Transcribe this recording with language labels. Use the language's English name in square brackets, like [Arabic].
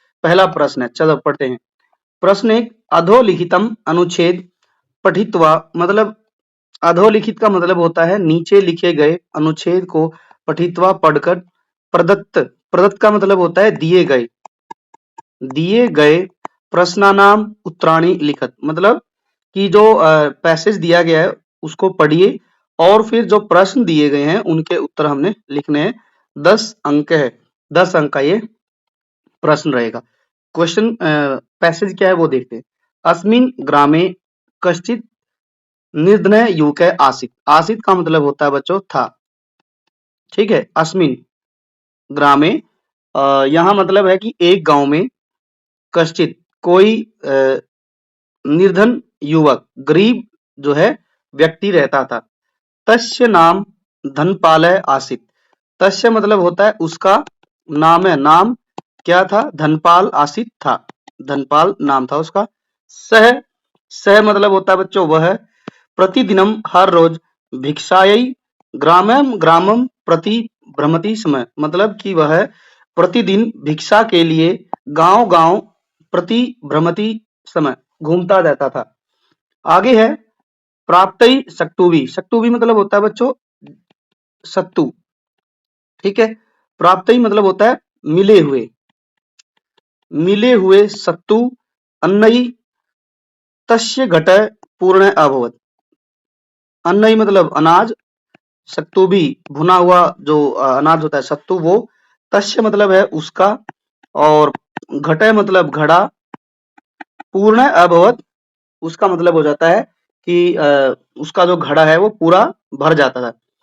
[Hindi] पहला प्रश्न है, चलो पढ़ते हैं। प्रश्न एक, अधोलिखितम अनुच्छेद पठित्वा, मतलब अधोलिखित का मतलब होता है नीचे लिखे गए अनुच्छेद को पठित्वा पढ़कर, प्रदत्त, प्रदत्त का मतलब होता है दिए गए प्रश्नानाम उत्तराणि लिखत, मतलब कि जो पैसेज दिया गया है उसको पढ़िए और फिर जो प्रश्न दिए गए हैं उनके उत्तर हमने लिखने हैं। 10 अंक है, 10 अंक का ये प्रश्न रहेगा। क्वेश्चन पैसेज क्या है वो देखते हैं। [Sanskrit] अस्मिन ग्रामे कश्चित निर्धनः युवकः आसीत्। [Hindi] आसीत् का मतलब होता है बच्चों था। ठीक है, अस्मिन ग्रामे, यहाँ मतलब है कि एक गांव में, कश्चित कोई निर्धन युवक, गरीब जो है व्यक्ति रहता था। [Sanskrit] तस्य नाम धनपालः आसीत्। [Hindi] तस्य मतलब होता है उसका, नाम है, नाम क्या था? धनपाल आसीत् था, धनपाल नाम था उसका। सह, सह मतलब होता है बच्चों वह। प्रतिदिनम हर रोज [Sanskrit] भिक्षायै ग्रामम ग्रामम प्रति भ्रमति [Hindi] समय, मतलब कि वह प्रतिदिन भिक्षा के लिए गांव गांव प्रति भ्रमति समय घूमता रहता था। आगे है प्राप्तई सक्टुवि। सक्टुवि मतलब होता है बच्चों सत्तू। ठीक है, प्राप्तई मतलब होता है मिले हुए सत्तू। [Sanskrit] अन्नई तस्य घटः पूर्ण अभवत। [Hindi] अन्नई मतलब अनाज, सत्तू भी भुना हुआ जो अनाज होता है सत्तू वो। तस्य मतलब है उसका, और घटः मतलब घड़ा, पूर्ण अभवत उसका मतलब हो जाता है कि उसका जो घड़ा है वो पूरा भर जाता था।